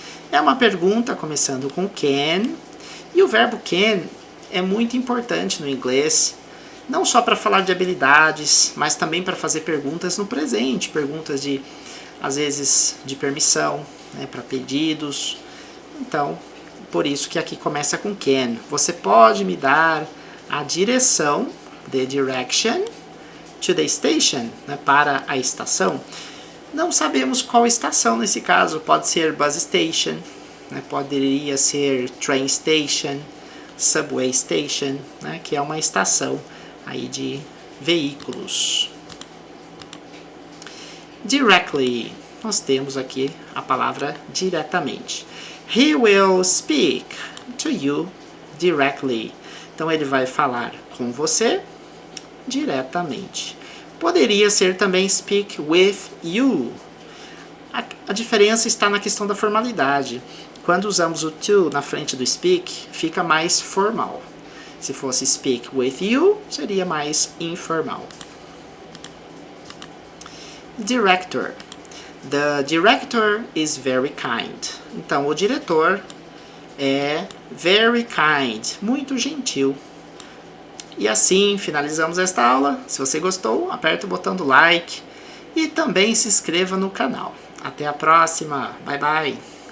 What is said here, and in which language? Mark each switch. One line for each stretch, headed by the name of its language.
Portuguese: É uma pergunta começando com can, e o verbo can é muito importante no inglês, não só para falar de habilidades, mas também para fazer perguntas no presente, perguntas de, às vezes, de permissão, né, para pedidos. Então, por isso que aqui começa com can. Você pode me dar a direção,
English: the direction, to the station,
Portuguese: né, para a estação. Não sabemos qual estação nesse caso. Pode ser
English: bus station,
Portuguese: né, poderia ser
English: train station, subway station,
Portuguese: né, que é uma estação aí de veículos. Directly. Nós temos aqui a palavra diretamente.
English: He will speak to you directly.
Portuguese: Então ele vai falar com você diretamente. Poderia ser também
English: speak with you.
Portuguese: A diferença está na questão da formalidade. Quando usamos o to na frente do speak, fica mais formal. Se fosse
English: speak with you,
Portuguese: seria mais informal.
English: Director. The director is very kind.
Portuguese: Então, o diretor é
English: very kind,
Portuguese: muito gentil. E assim finalizamos esta aula. Se você gostou, aperta o botão do like e também se inscreva no canal. Até a próxima.
English: Bye, bye.